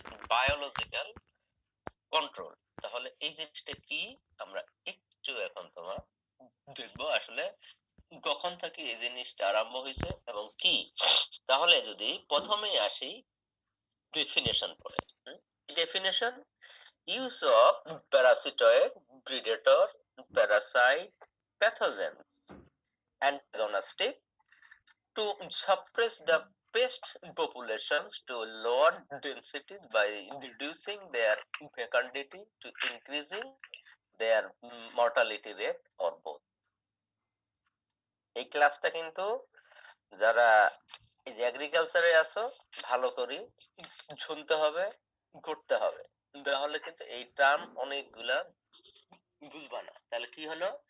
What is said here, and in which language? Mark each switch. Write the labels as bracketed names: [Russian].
[Bangla] Biological control, তাহলে এই জিনিসটা কি আমরা একটু এখন তোমার দেখবো আসলে কখন থেকে এই জিনিসটা আরম্ভ হয়েছে এবং কি। [English] তাহলে যদি প্রথমে আসি ডেফিনেশন পড়ে, definition use of parasitoid, predator, parasite, pathogens, antagonistic to suppress the pest populations to lower densities by reducing their fecundity to increasing their mortality rate or both. [Bangla] এই ক্লাসটা কিন্তু যারা এই যে এগ্রিকালচারে আছো ভালো করে শুনতে হবে, করতে হবে, তাহলে কিন্তু এই টার্ম অনেকগুলা বুঝবা না। তাহলে কি হলো,